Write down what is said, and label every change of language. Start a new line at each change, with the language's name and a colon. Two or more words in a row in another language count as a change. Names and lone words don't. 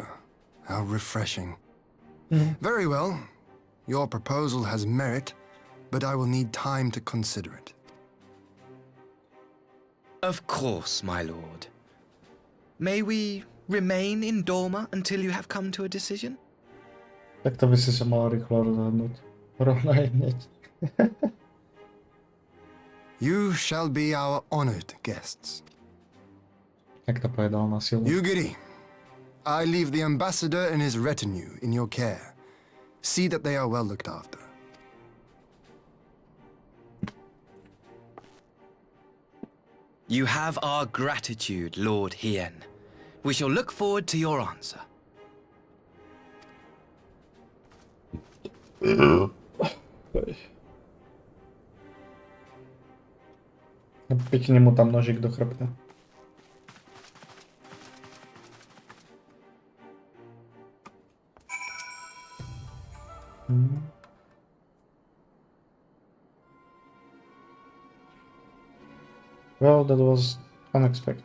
English: How refreshing. Very well. Your proposal has merit, but I will need time to consider it. Of course, my lord. May we remain in Dorma until you have come to a decision?
Slovak: Tak to by si se malo rychlo rozhodnúť. Rovno hneď.
English: You shall be our honored guests.
Slovak: Jak to povedal na silu.
English: Yugiri, I leave the ambassador and his retinue in your care. See that they are well looked after. You have our gratitude, Lord Hien. We shall look forward to your answer.
Slovak: Pěkně mu tam nožík do chrbta.
English: Well, that was unexpected.